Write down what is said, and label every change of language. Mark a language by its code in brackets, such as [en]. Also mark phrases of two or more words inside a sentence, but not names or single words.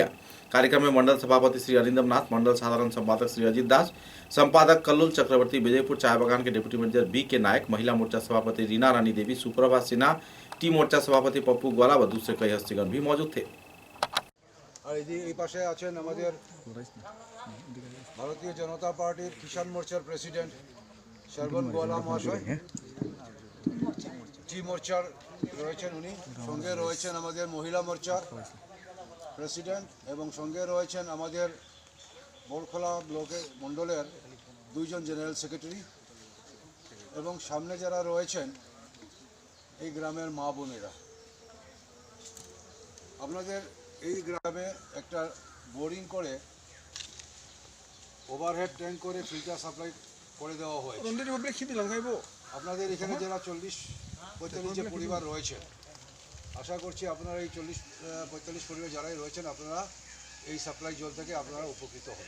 [hi] कार्यक्रम में मंडल सभापति श्री अरिंदम नाथ, मंडल साधारण संपादक श्री अजीत दास, संपादक कल्लुल चक्रवर्ती, विजयपुर चाय बागान के डिप्टी मैनेजर बी के नायक, महिला मोर्चा सभापति रीना रानी देवी, सुप्रभा सिन्हा, टी मोर्चा सभापति पप्पू ग्वाला व दूसरे कई हस्तीगण भी मौजूद थे। [bn] ভারতীয় জনতা পার্টি কিষাণ মোর্চার প্রেসিডেন্ট শরবন গোলা মহাশয়, টি মোর্চার রয়েছেন উনি, সঙ্গে রয়েছেন আমাদের মহিলা মোর্চার প্রেসিডেন্ট এবং সঙ্গে রয়েছেন আমাদের বরখলা ব্লকের মণ্ডলের 2 জন [en] general secretary [bn] এবং সামনে যারা রয়েছেন এই গ্রামের মা বোনেরা। আপনাদের এই গ্রামে একটা বোরিং করে ওভারহেড ট্যাঙ্ক করে ফিল্টার সাপ্লাই করে দেওয়া হয়েছে। আপনাদের এখানে যারা 40-45 যে পরিবার রয়েছে, আশা করছি আপনারা এই 40-45 পরিবার যারাই রয়েছেন আপনারা এই সাপ্লাই জল থেকে আপনারা উপকৃত হবেন।